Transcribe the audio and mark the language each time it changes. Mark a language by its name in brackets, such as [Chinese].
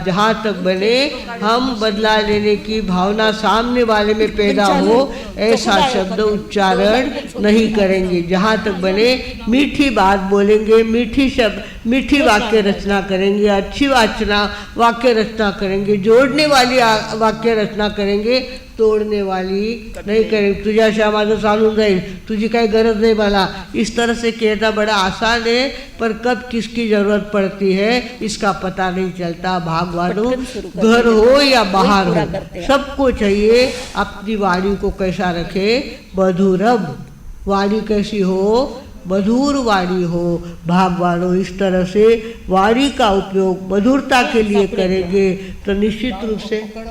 [Hindi] जहाँ तक बने हम बदला लेने की भावना सामने वाले में पैदा हो, ऐसा शब्द उच्चारण नहीं करेंगे। जहाँ तक बने मीठी बात बोलेंगे, मीठी वाक्य रचना करेंगे, अच्छी वाक्य रचना करेंगे, जोड़ने वाली वाक्य रचना करेंगे, तोड़ने वाली नहीं करेंगे। [Marathi] तुझ्याशिवाय माझं चालून जाईल, तुझी काही गरज नहीं मला। [Hindi] इस तरह से कहना बड़ा आसान है, पर कब किसकी ज़रूरत पड़ती है इसका पता नहीं चलता। भागवानों, घर हो या बाहर हो, सबको चाहिए अपनी वाणी को कैसा रखे? मधुरम। वाणी कैसी हो? मधुर वाणी हो। भागवानों, इस तरह से वाणी का उपयोग मधुरता के लिए करेंगे तो निश्चित रूप से